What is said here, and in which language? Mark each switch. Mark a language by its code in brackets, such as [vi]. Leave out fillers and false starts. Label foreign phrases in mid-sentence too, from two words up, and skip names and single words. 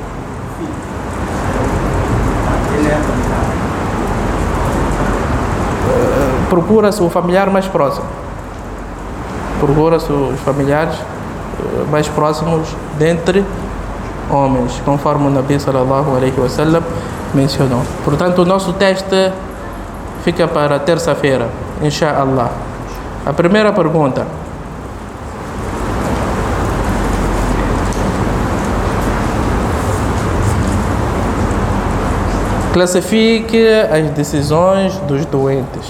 [pt] Procura-se o familiar mais próximo. Procura-se os familiares mais próximos dentre homens, conforme o [ar] نبي صلى الله عليه وسلم [pt] mencionou. Portanto, o nosso teste fica para terça-feira, inshallah. A primeira pergunta: classifique as decisões dos doentes.